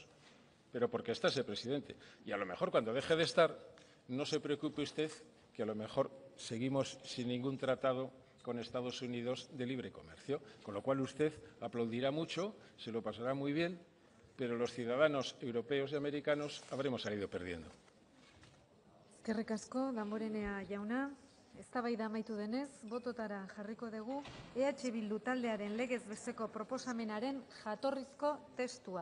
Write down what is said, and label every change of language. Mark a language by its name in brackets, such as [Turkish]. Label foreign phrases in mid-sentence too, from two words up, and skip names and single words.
[Spanish] Pero porque está ese presidente. Y a lo mejor cuando deje de estar, no se preocupe usted que a lo mejor seguimos sin ningún tratado con Estados Unidos de libre comercio, con lo cual usted aplaudirá mucho, se lo pasará muy bien, pero los ciudadanos europeos y americanos habremos salido perdiendo. [Basque] Eskerrik asko, Damborenea jauna. Eztabaida amaitu denez, bototara jarriko dugu Bildu taldearen legez besteko proposamenaren jatorrizko testua.